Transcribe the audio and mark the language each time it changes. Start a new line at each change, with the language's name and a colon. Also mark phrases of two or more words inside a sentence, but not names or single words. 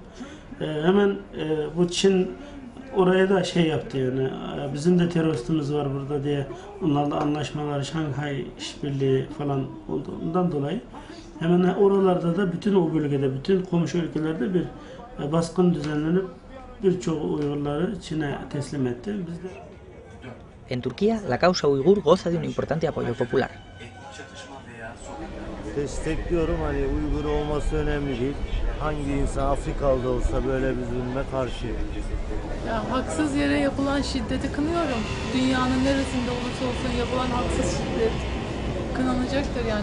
Turkish: Hemen bu Çin oraya da şey yaptı, yani bizim de teröristimiz var burada diye onlarla anlaşmalar, Şanghay işbirliği falan olduğundan dolayı hemen oralarda da bütün o bölgede, bütün komşu ülkelerde bir baskın düzenlenip birçok Uygurları Çin'e teslim etti.
Spanish: En Turquía, la causa uigur goza de un importante apoyo popular.
Turkish: Destekliyorum, hani Uygur olması önemli değil. Hangi insan Afrikalı olsa böyle bir zulme karşı. Ya, haksız yere yapılan şiddeti kınıyorum. Dünyanın neresinde olursa olsun yapılan haksız şiddet kınanacaktır yani.